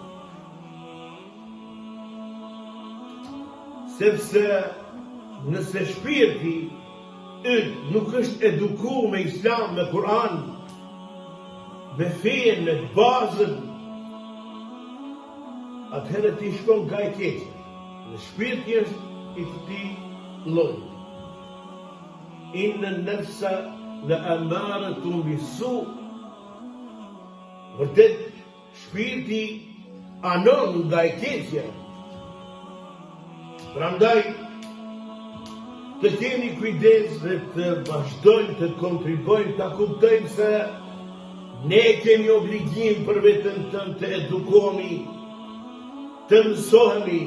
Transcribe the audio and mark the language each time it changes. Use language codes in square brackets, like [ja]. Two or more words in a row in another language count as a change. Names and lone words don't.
[sq] Sepse nëse shpirti yt nuk është edukuar me Islam, me Kur'an, me fejen, me bazën, atëherë ti shkon nga e keqja. Dhe shpirti është i këtij lloji. [ar] إن النفس لأمارة بالسوء'. [sq] Vërtet, shpirti anon nga e keqja. Prandaj, të keni kujdes dhe të vazhdojmë të kontribojmë, të kuptojmë se ne kemi obligim për veten tënë të edukohemi, të mësohemi.